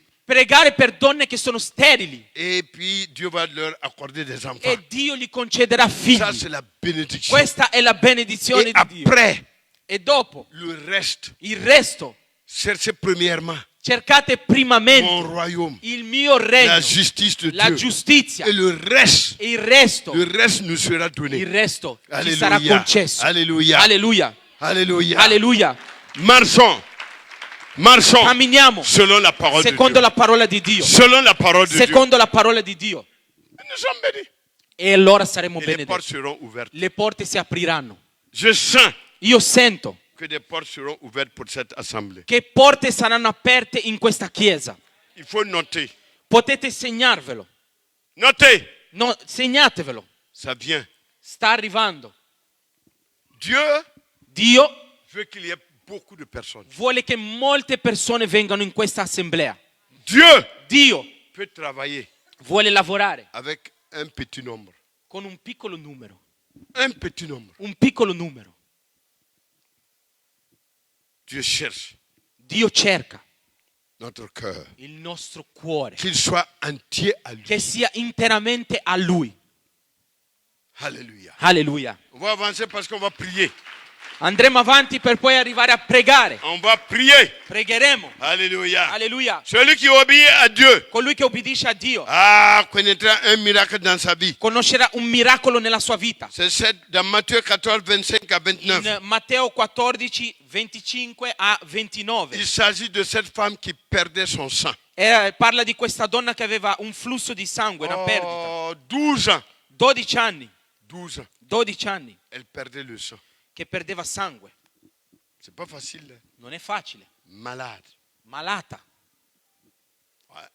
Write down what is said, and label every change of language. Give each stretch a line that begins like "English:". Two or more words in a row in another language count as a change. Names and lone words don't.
Italian: Pregare per donne che sono sterili.
French: Et puis, Dieu va leur accorder des enfants.
Italian: E Dio gli concederà
French: Ça,
Italian: figli.
French: c'est la bénédiction.
Italian: Questa è la benedizione
French: Et
Italian: di Dio.
French: après,
Italian: E dopo,
French: le reste,
Italian: il resto,
French: cherchez premièrement
Italian: cercate
French: mon
Italian: primamente
French: royaume,
Italian: il mio
French: la
Italian: regno,
French: justice de
Italian: la
French: Dieu.
Italian: giustizia.
French: Et le reste
Italian: Il resto
French: nous sera donné.
Italian: il resto ci sarà
French: Alléluia.
Italian: concesso.
French: Alléluia.
Italian: Alleluia.
French: Alléluia.
Italian: Alleluia.
French: Marchons
Italian: Camminiamo
French: selon la parole de
Italian: secondo
French: Dieu.
Italian: la parola di Dio.
French: Selon la parole de Dieu.
Italian: Secondo la parola di Dio.
French: Nous sommes bénis.
Italian: E allora saremo
French: Et les portes
Italian: benedetti.
French: seront ouvertes.
Italian: Le porte si apriranno.
French: Je sens
Italian: Io sento
French: que des portes seront ouvertes pour cette assemblée.
Italian: che porte saranno aperte in questa chiesa.
French: Il faut noter.
Italian: Potete segnarvelo.
French: Notez.
Italian: No, segnatevelo.
French: Ça vient.
Italian: Sta arrivando.
French: Dieu
Italian: Dio
French: veut qu'il y ait beaucoup de personnes.
Italian: vuole che molte persone vengano in questa assemblea. Dio Dio
French: peut travailler
Italian: vuole lavorare
French: avec un petit nombre.
Italian: con un piccolo numero.
French: Un petit nombre.
Italian: Un piccolo numero.
French: Dieu cherche
Italian: Dio cerca
French: notre cœur.
Italian: il nostro cuore.
French: Qu'il soit entier à lui.
Italian: Che sia interamente a Lui.
French: Alléluia.
Italian: Alleluia.
French: On va avancer parce qu'on va prier.
Italian: Andremo avanti per poi arrivare a pregare.
French: On va prier.
Italian: Pregheremo.
French: Alléluia.
Italian: Alleluia.
French: Celui qui obéit à Dieu
Italian: Colui che obbedisce a Dio
French: connaîtra un miracle dans sa vie.
Italian: conoscerà un miracolo nella sua vita.
French: C'est dans Matthieu 14, 25 à 29.
Italian: In Matteo 14, 25 a 29.
French: Il s'agit de cette femme qui perdait son sang.
Italian: Parla di questa donna che aveva un flusso di sangue, una perdita.
French: 12 ans.
Italian: 12 anni.
French: 12 ans.
Italian: 12 anni
French: Elle perdait le sang.
Italian: che perdeva sangue.
French: C'est pas facile. Hein?
Italian: Non è facile.
French: Malade.
Italian: malata.
French: Ouais.